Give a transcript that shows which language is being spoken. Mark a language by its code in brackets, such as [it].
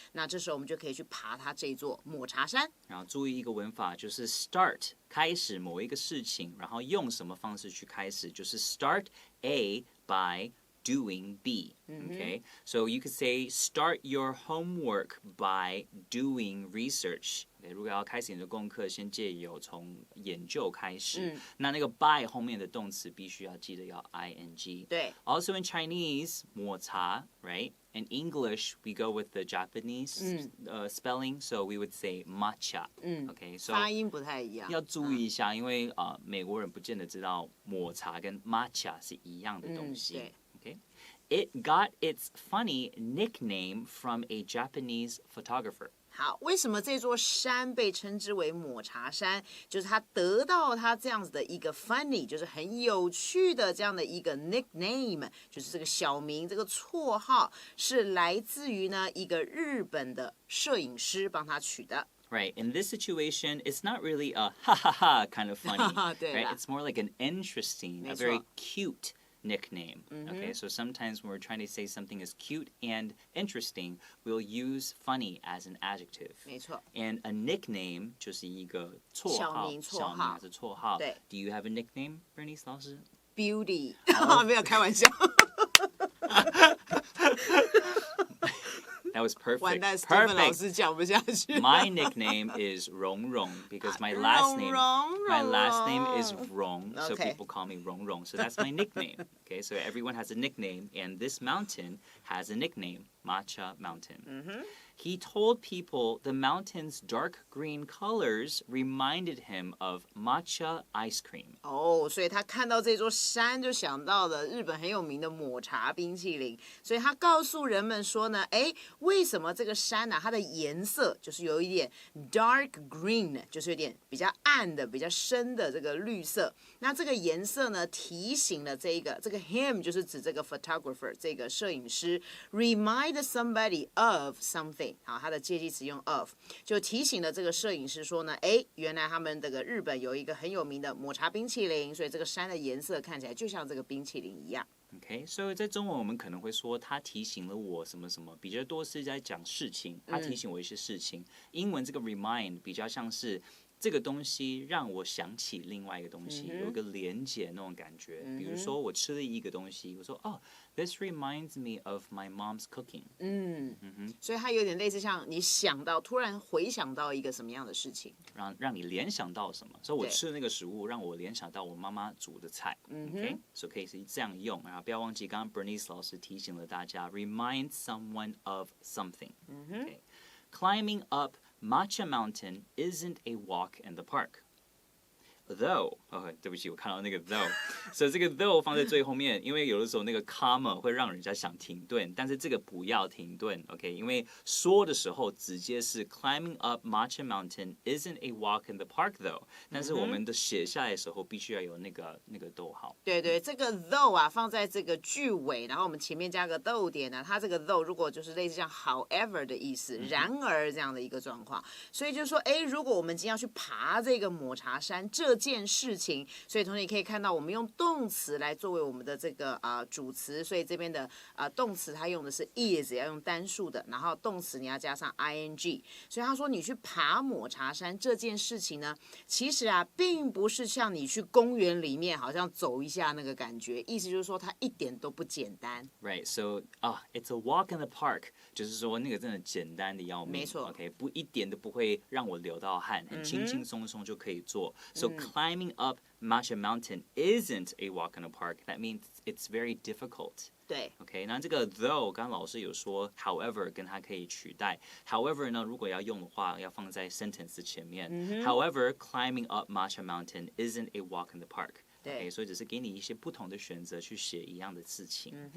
[zh] 那这时候我们就可以去爬它这座抹茶山。然后注意一个文法，就是 start 开始某一个事情，然后用什么方式去开始，就是 [en] start A by doing B. Okay? So you could say start your homework by doing research. Okay? [zh] 如果要开始你的功课，先借由从研究开始。那个 by 后面的动词必须要记得要 ing. 对。 [en] Also in Chinese, 抹茶, right? In English, we go with the Japanese spelling, so we would say matcha. Okay, so [zh] 发音不太一样。要注意一下，因为美国人不见得知道抹茶跟 matcha 是一样的东西。 [en] Okay? It got its funny nickname from a Japanese photographer. [zh] 好，为什么这座山被称之为抹茶山？就是它得到它这样子的一个 funny， 就是很有趣的这样的一个 nickname， 就是这个小名，这个绰号是来自于呢一个日本的摄影师帮他取的。 [en] Right, in this situation, it's not really a ha ha ha kind of funny, right? It's more like an interesting, a very cute nickname. Okay, so sometimes when we're trying to say something is cute and interesting, we'll use funny as an adjective. [zh] 没错。 [en] And a nickname [zh] 就是一个绰号，小名还是绰号。对。 [en] Do you have a nickname, Bernice 老师？ [zh] Beauty， 没有开玩笑。 [en] That was perfect. [zh] 完蛋 Steven 老师讲不下去。 [en] My nickname is Rong Rong because my last name is Rong, so people call me Rong Rong. So that's my nickname. Okay, so everyone has a nickname, and this mountain has a nickname, Matcha Mountain. He told people the mountain's dark green colors reminded him of matcha ice cream. [zh] 所以他看到这座山就想到了日本很有名的抹茶冰淇淋，所以他告诉人们说呢，为什么这个山它的颜色就是有一点 dark green， 就是有点比较暗的、比较深的这个绿色。那这个颜色呢，提醒了这个 him 就是指这个 photographer 这个摄影师 [en] remind somebody of something， [zh] 好，它的介系词用 of， 就提醒了这个摄影师说呢，原来他们这个日本有一个很有名的抹茶冰淇淋，所以这个山的颜色看起来就像这个冰淇淋一样。 [en] Okay, so [zh] 在中文我们可能会说他提醒了我什么什么，比较多是在讲事情，他提醒我一些事情。英文这个 remind 比较像是这个东西让我想起另外一个东西，有一个连结那种感觉。比如说我吃了一个东西，我说 [en] this reminds me of my mom's cooking。 [zh] 所以它有点类似像你想到，突然回想到一个什么样的事情，让你联想到什么。所以我吃的那个食物让我联想到我妈妈煮的菜。 OK， 所以可以是这样用。然后不要忘记，刚刚 Bernice 老师提醒了大家 ， [en] remind someone of something。 Climbing up Matcha Mountain isn't a walk in the park. [zh] Though， 对不起，我看到那个 though， 所以这个 though 放在最后面，因为有的时候那个 comma 会让人家想停顿，但是这个不要停顿 ，OK？因为说的时候直接是 [en] climbing up Matcha Mountain isn't a walk in the park though， [zh] 但是我们的写下来的时候必须要有那个逗号。对，这个 though 放在这个句尾，然后我们前面加个逗点呢，它这个 though 如果就是类似像 however 的意思，然而这样的一个状况，所以就是说，如果我们今天要去爬这个抹茶山，这件事情，所以同学可以看到，我们用动词来作为我们的这个主词，所以这边的动词它用的是 is， 要用单数的，然后动词你要加上 ing， 所以他说你去爬抹茶山这件事情呢，其实并不是像你去公园里面好像走一下那个感觉，意思就是说它一点都不简单。 [en] Right, so it's a walk in the park， [zh] 就是说那个真的简单的要命，没错，OK， 不一点都不会让我流到汗，很轻轻松松就可以做。 [en] So climbing up Matcha Mountain isn't a walk in the park. That means it's very difficult. [zh] 对 OK， 那这个 though， 刚刚老师有说 however 跟它可以取代。 However 呢，如果要用的话，要放在 sentence 前面。 [en] However, climbing up Matcha Mountain isn't a walk in the park. [zh] 对，所以只是给你一些不同的选择去写一样的事情。